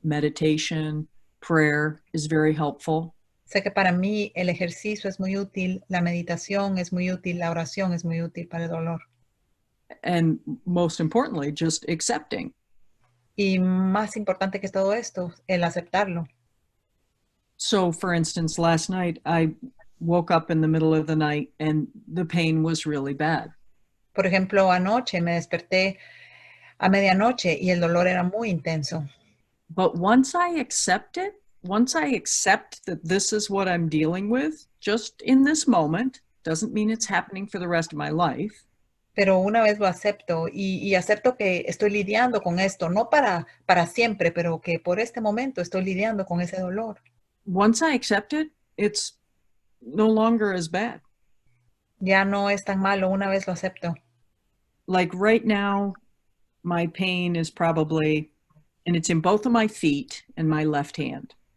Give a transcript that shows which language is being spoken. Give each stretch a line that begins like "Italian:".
English: Meditation, prayer is very helpful.
Spanish: Sé que para mí el ejercicio es muy útil, la meditación es muy útil, la oración es muy útil para el dolor.
English: And most importantly, just accepting.
Spanish: Y más importante que todo esto, el aceptarlo.
English: So, for instance, last night I woke up in the middle of the night and the pain was really bad.
Spanish: Por ejemplo, anoche me desperté a medianoche y el dolor era muy intenso.
English: But once I accept it, once I accept that this is what I'm dealing with, just in this moment, doesn't mean it's happening for the rest of my life.
Spanish: Pero una vez lo acepto y acepto que estoy lidiando con esto, no para siempre, pero que por este momento estoy lidiando con ese dolor.
English: Once I accept it, it's no longer as bad.
Spanish: Ya no es tan malo una vez lo acepto.
English: Like right now, my pain is probably, and it's in both of my feet and my left hand.